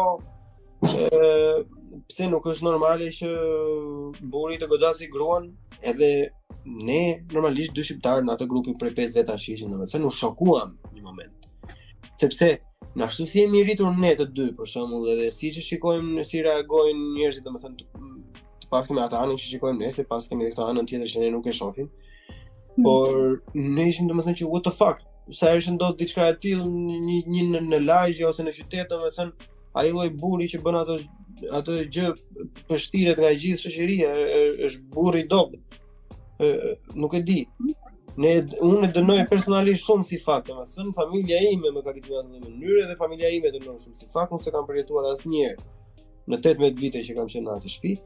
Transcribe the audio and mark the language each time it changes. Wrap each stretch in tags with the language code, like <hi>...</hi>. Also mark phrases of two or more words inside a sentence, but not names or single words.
<sq>pse nuk është normale që burri të godasi gruan, edhe ne normalisht dy shqiptarë në atë grupin prej 5 vetash ishim, domethënë u shokuam një moment. Sepse na ashtu si jemi rritur ne të dy për shembull, edhe siç e shikojmë si reagojnë njerëzit, domethënë të paktën me atë anën që shikojmë ne, se pas kemi edhe këtë anën tjetër që ne nuk e shohim. Por ne ishim domethënë që</sq> <en>what the fuck,</en> <sq>sa herë ndodh diçka e tillë një në lagje ose në qytet, domethënë ai lloj burri që bën atë gjë pështiret nga gjithë shoqëria është burri i dobët. Nuk e di. Unë e dënoj personalisht shumë si fakt, domethënë familja ime më ka rritur në atë mënyrë dhe familja ime dënon shumë si fakt, unë s'e kam përjetuar asnjëherë në 18 vite që kam qenë në atë shtëpi.</sq>